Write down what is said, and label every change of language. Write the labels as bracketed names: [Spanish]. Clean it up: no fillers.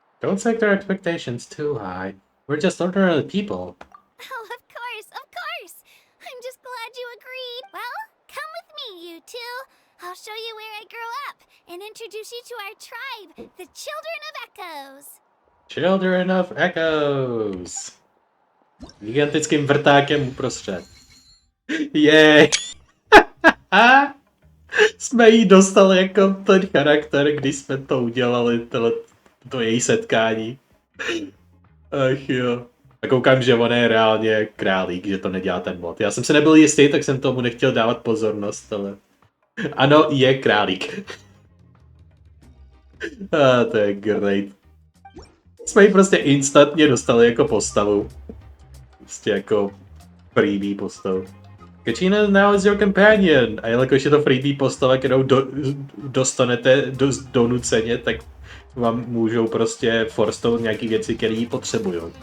[English] Don't set their expectations too high. We're just ordinary people. Oh, of course, of course. I'm just glad you agreed. Well, come with me, you two. I'll show you where I grew up and introduce you to our tribe, the Children of Echoes. Children of Echoes. [Czech] Gigantickým vrtákem uprostřed. Jej! Jsme jí dostali jako ten charakter, když jsme to udělali, to její setkání. Ach jo. A koukám, že on je reálně králík, že to nedělá ten mod. Já jsem se nebyl jistý, tak jsem tomu nechtěl dávat pozornost, ale... Ano, je králík. To je great. Jsme ji prostě instantně dostali jako postavu. Prostě jako freebie postavu. [English] Kachina now is your companion. [Czech] A jelikož je to freebie postava, kterou dostanete donuceně, tak vám můžou prostě forstovat nějaký věci, které jí potřebují.